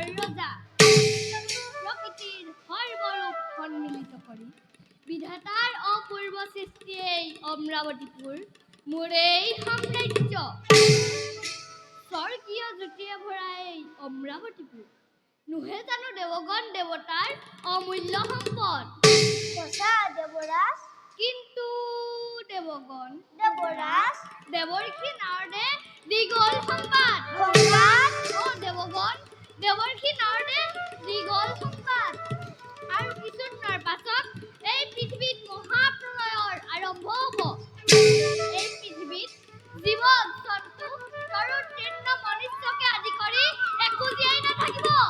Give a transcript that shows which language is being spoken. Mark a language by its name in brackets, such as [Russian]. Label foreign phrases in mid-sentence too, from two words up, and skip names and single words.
[Assamese] রজা প্রকৃতির সর্বরূপ সম্মিলিত করি বিধাতার অপূর্ব সৃষ্টি এই অমরাবতীপুর মোর এই সাম্রাজ্য স্বর্গীয় জ্যোতিয়ে ভরা এই অমরাবতীপুর নুহে জানো দেবগণ দেৱতাৰ অমূল্য সম্পদ সঁচা দেবরাজ কিন্তু দেবগণ দেবরাজ দেৱৰ্ষি নাৰদে দীঘল সংবাদ সংবাদ দেৱগণ দেৱৰ্ষি নাৰদে দীঘল সংবাদ আৰু কিছুদিনৰ পাছত এই পৃথিৱীত মহাপ্ৰলয়ৰ আৰম্ভ হ'ব এই পৃথিৱীত জীৱ জন্তু তৰুণ তৃণ মনুষ্যকে আদি কৰি একো জীয়াই নাথাকিব